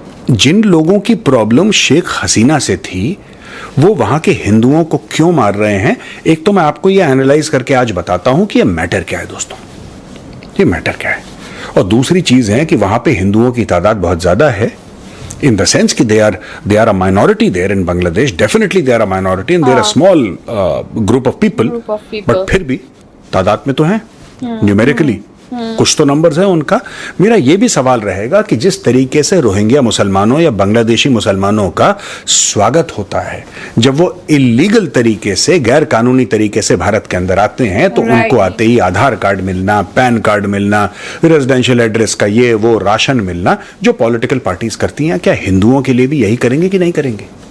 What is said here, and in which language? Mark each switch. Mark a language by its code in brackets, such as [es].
[hi] जिन लोगों की प्रॉब्लम शेख हसीना से थी, वो वहां के हिंदुओं को क्यों मार रहे हैं, एक तो मैं आपको ये एनालाइज करके आज बताता हूं कि ये मैटर क्या है। दोस्तों, ये मैटर क्या है। और दूसरी चीज है कि वहां पे हिंदुओं की तादाद बहुत ज्यादा है, [en] in the sense [hi] कि [en] they are a minority there in Bangladesh. Definitely they are a minority and they are a small group of people. [hi] But फिर भी तादाद में तो हैं, न्यूमेरिकली कुछ तो नंबर्स हैं उनका। मेरा ये भी सवाल रहेगा कि जिस तरीके से रोहिंग्या मुसलमानों या बांग्लादेशी मुसलमानों का स्वागत होता है जब वो इलीगल तरीके से, गैर कानूनी तरीके से भारत के अंदर आते हैं, तो उनको आते ही आधार कार्ड मिलना, पैन कार्ड मिलना, रेजिडेंशियल एड्रेस का ये वो राशन मिलना, जो पॉलिटिकल पार्टीज करती हैं, क्या हिंदुओं के लिए भी यही करेंगे कि नहीं करेंगे?